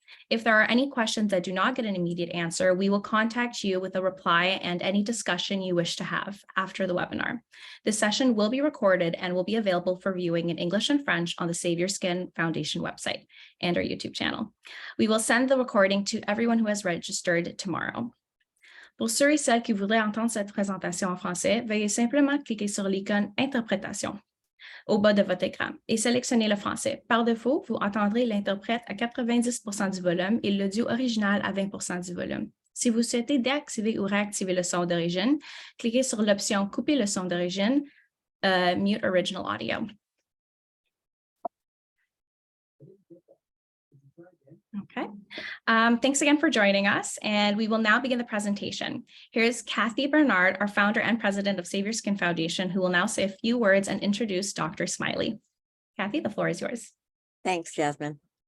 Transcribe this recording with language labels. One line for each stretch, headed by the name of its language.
English: If there are any questions that do not get an immediate answer, we will contact you with a reply and any discussion you wish to have after the webinar. This session will be recorded and will be available for viewing in English and French on the Save Your Skin Foundation website and our YouTube channel. We will send the recording to everyone who has registered tomorrow.
French: Pour ceux et celles qui voudraient entendre cette présentation en français, veuillez simplement cliquer sur l'icône Interprétation au bas de votre écran et sélectionnez le français. Par défaut, vous entendrez l'interprète à 90% du volume et l'audio original à 20% du volume. Si vous souhaitez déactiver ou réactiver le son d'origine, cliquez sur l'option Couper le son d'origine,
English: Mute Original Audio. Okay, thanks again for joining us, and we will now begin the presentation. Here's Kathy Bernard, our founder and president of Save Your Skin Foundation, who will now say a few words and introduce Dr. Smylie. Kathy, the floor is yours. Thanks, Jasmine.